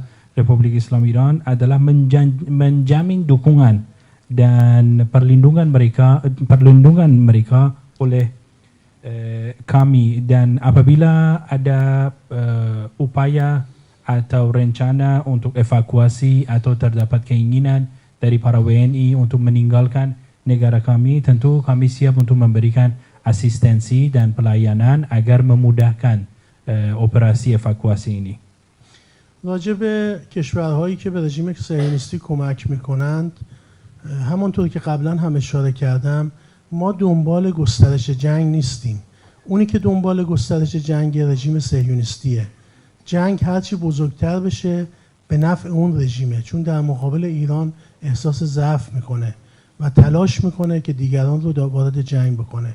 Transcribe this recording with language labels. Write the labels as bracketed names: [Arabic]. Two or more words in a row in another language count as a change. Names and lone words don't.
[Indonesian] Republik Islam Iran adalah menjamin dukungan dan perlindungan mereka oleh kami, dan apabila ada upaya atau rencana untuk evakuasi atau terdapat keinginan dari para WNI untuk meninggalkan negara kami, tentu kami siap untuk memberikan asistensi dan pelayanan agar memudahkan operasi evakuasi ini. [Persian] راجع به کشورهایی که به رژیم صهیونیستی کمک میکنند، همونطور که قبلا هم اشاره کردم، ما دنبال گسترش جنگ نیستیم. اونی که دنبال گسترش جنگ رژیم صهیونیستیه. جنگ هرچی بزرگتر بشه به نفع اون رژیمه، چون در مقابل ایران احساس ضعف میکنه و تلاش میکنه که دیگران رو وارد جنگ بکنه.